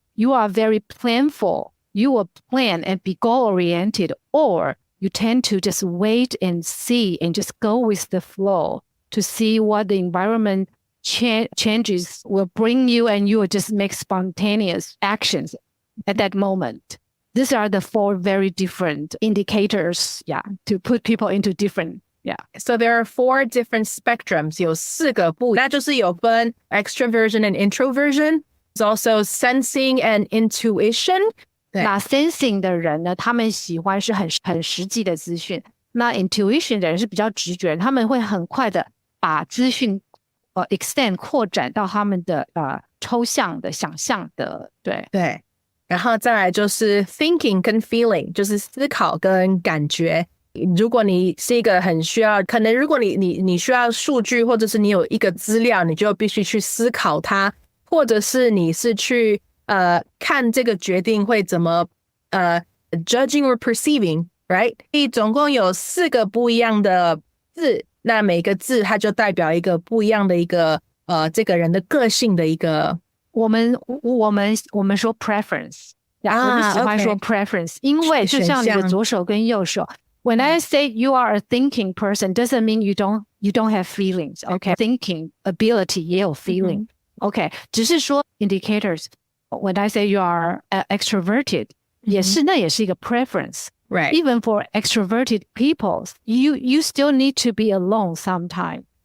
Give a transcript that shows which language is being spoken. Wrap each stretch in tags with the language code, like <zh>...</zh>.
<en>You are very planful. You will plan and be goal-oriented, or you tend to just wait and see and just go with the flow to see what the environment changes will bring you, and you will just make spontaneous actions at that moment. These are the 4 very different indicators, to put people into different. So there are 4 different spectrums,</en> <zh>有4个不，那就是有分</zh> <en>extroversion and introversion. It's also sensing and intuition.</en> <zh>那 sensing 的人呢，他们喜欢是很实际的资讯。那 intuition 的人是比较直觉，他们会很快的把资讯extend 扩展到他们的抽象的、想象的，对。然后再来就是 thinking 跟 feeling， 就是思考跟感觉。如果你是一个很需要，可能如果你需要数据，或者是你有一个资料，你就必须去思考它，或者是你是去看这个决定会怎么</zh> <en>judging or perceiving， right？</en> <zh>总共有4个不一样的字，那每个字它就代表一个不一样的一个这个人的个性的一个。我们说 preference， 我们喜欢说 preference， 因为就像你的左手跟右手。</zh> <en>When I say you are a thinking person, doesn't mean you don't have feelings. Okay, thinking ability</en> <zh>也有</zh> <en>feeling. Okay,</en> <zh>只是说</zh> <en>indicators. When I say you are extroverted,</en> <zh>那也是一个</zh> <en>preference. Right. Even for extroverted people, you still need to be alone sometime.</en>